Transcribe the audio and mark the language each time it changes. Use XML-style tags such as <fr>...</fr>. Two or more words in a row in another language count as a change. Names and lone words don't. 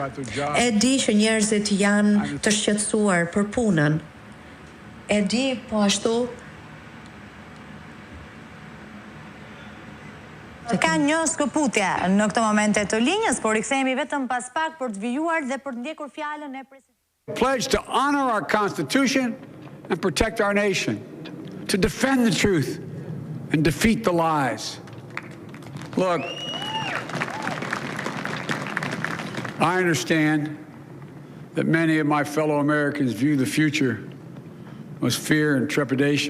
<sq>E di që njerëzit janë të shqetësuar për punën. E di po ashtu Ka një skëputje në këtë momente të linjës, por I kthehemi vetëm pas pak për të vijuar dhe për të ndjekur fjalën e presidentit.</sq> <en>Pledge to honor our Constitution and protect our nation, to defend the truth and defeat the lies. Look, I understand that many of my fellow Americans view the future with fear and trepidation.</en>